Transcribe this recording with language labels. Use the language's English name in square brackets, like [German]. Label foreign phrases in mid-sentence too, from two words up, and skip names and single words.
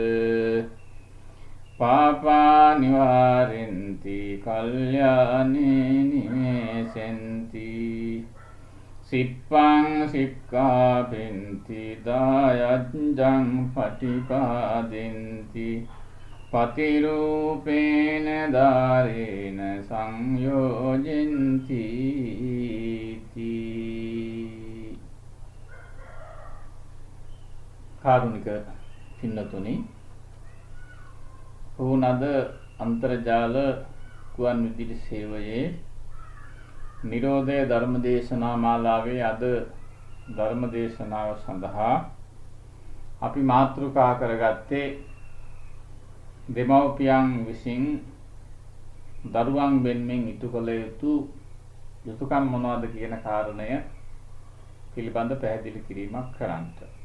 [Pali] පාපා නිවාරෙන්ති කල්යානේ නිමේසෙන්ති සිප්පං සික්ඛාපෙන්ති දායජ්ජං පටිපාදෙන්ති පතිරූපේන දාරේන සංයෝජෙන්ති [Sinhala] කාරුණික පින්නතුනි ඕනද අන්තර්ජාල ගුවන් විදුලි සේවයේ නිරෝධය ධර්මදේශනා මාලාවේ අද ධර්මදේශනාව සඳහා අපි මාතෘකා කරගත්තේ දෙමව්පියන් විසින් දරුවන් වෙනුවෙන් ඉටු කළ යුතු යුතුයකම් මොනවද කියන කාරණය පිළිබඳ පැහැදිලි කිරීමක් කරන්නට.